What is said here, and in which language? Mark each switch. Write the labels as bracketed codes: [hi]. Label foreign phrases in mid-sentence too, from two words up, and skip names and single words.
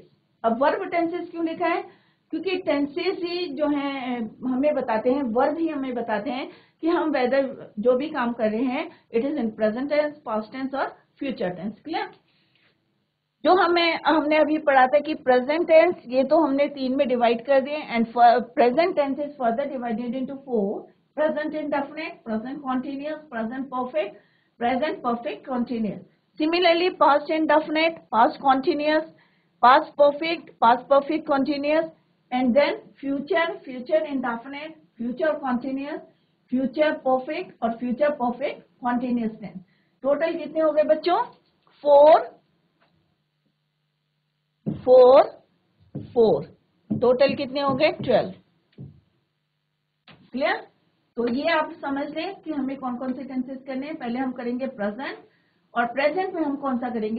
[hi] अब [en] verb tenses [hi] क्यों लिखा है? क्योंकि टेंसेस ही जो है हमें बताते हैं, वर्ब ही हमें बताते हैं कि हम वेदर जो भी काम कर रहे हैं [en] it is in present tense, past tense [hi] और [en] future tense. [hi] क्लियर? जो हमने अभी पढ़ा था कि [en] present tense [hi] ये तो हमने 3 में डिवाइड कर दिए [en] and present tense is further divided into 4. present indefinite, present continuous, present perfect, present perfect continuous. Similarly, past indefinite, past continuous, past perfect continuous, and then future, future indefinite, future continuous, future perfect और future perfect continuous tense. [hi] टोटल कितने हो गए बच्चों? 4 4 4. टोटल कितने हो गए? 12. क्लियर? तो ये आप समझ लें कि हमें कौन कौन से टेंसेस करने हैं. पहले हम करेंगे प्रेजेंट, और प्रेजेंट में हम कौन सा करेंगे?